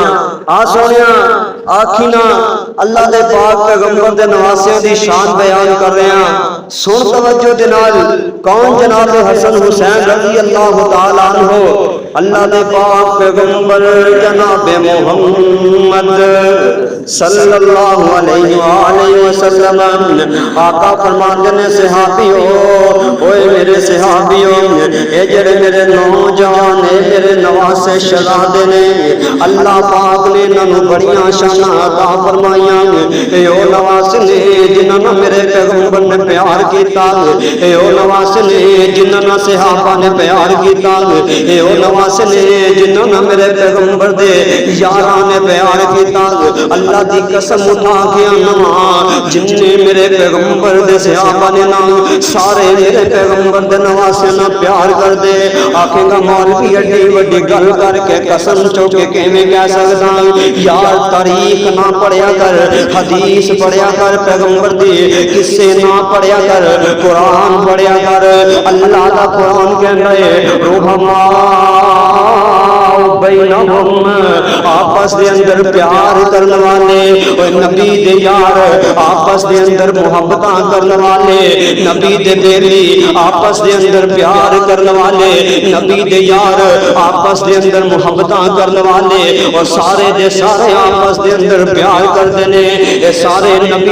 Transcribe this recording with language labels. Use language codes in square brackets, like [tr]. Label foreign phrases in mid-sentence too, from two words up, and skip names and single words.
[pa] آ سونیا آکھینا اللہ دے پاک پیغمبر دے نواسے دی شان بیان کر رہے ہیں، سن توجہ دے نال۔ کون؟ جناب حسن حسین [ar] رضی اللہ تعالی عنہ۔ [pa] اللہ دے پاک پیغمبر جناب محمد [ar] صلی اللہ علیہ وآلہ وسلم [pa] آقا فرماندے نے صحابیو اوے میرے صحابیو اے جڑے میرے نوجوان اے میرے نواسے شہزادے نے اللہ پاک نے انہاں نوں بڑیاں شاناں عطا فرمائیاں اے او نواسے نے جنہاں نال میرے پیغمبر نے پیار کیتا اے او نواسے نے جنہاں نال صحابہ نے پیار کیتا اے او نواسے نے جنہاں نال میرے پیغمبر دے یاراں نے پیار کیتا اللہ دی قسم اٹھا کے آنا جن نے میرے پیغمبر دے صحابہ نے نام سارے میرے پیغمبر دے نواسے نہ پیار کر دے آکھے گا مولوی اڈی وڈی گل کر کے قسم چوکے کیویں کہہ سکدا یار تاریخ نہ پڑھیا کر حدیث پڑھیا کر پیغمبر دی قصے نہ پڑھیا کر قرآن پڑھیا کر اللہ دا قرآن کہندا ہے رحماء بینہم آپس دے اندر پیار کرنے والے اور نبی دے یار آپس دے اندر محبتاں کرنے والے نبی دے بیلی آپس دے اندر پیار کرنے والے نبی دے یار آپس دے اندر محبتاں کرنے والے اور سارے دے سارے آپس دے اندر پیار کرتے نے اے سارے نبی